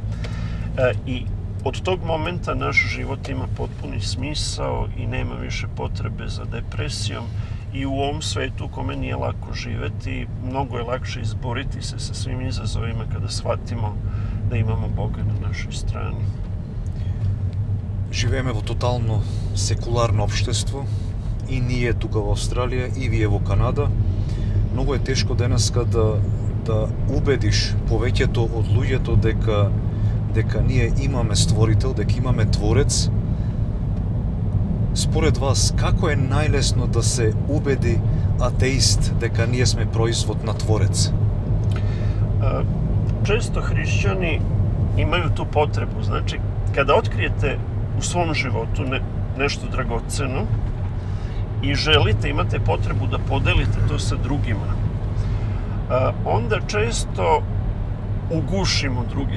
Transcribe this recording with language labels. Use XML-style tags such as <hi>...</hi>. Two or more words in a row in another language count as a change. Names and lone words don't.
<sr>I od tog momenta naš život ima potpuni smisao i nema više potrebe za depresijom i u ovom svetu u kome nije lako živeti, mnogo je lakše izboriti se sa svim izazovima kada shvatimo da imamo Boga na našoj strani.</sr> <mk>живееме во тотално секуларно општество, и ние тука во Австралија, и вие во Канада. Многу е тешко денеска да убедиш повеќето од луѓето дека ние имаме створител, дека имаме творец. Според вас, како е најлесно да се убеди атеист дека ние сме производ на творец?</mk> <sr>Često hrišćani imaju tu potrebu. Znači, kada otkrijete u svom životu nešto dragoceno i želite, imate potrebu da podelite to sa drugima, onda često ugušimo druge.</sr>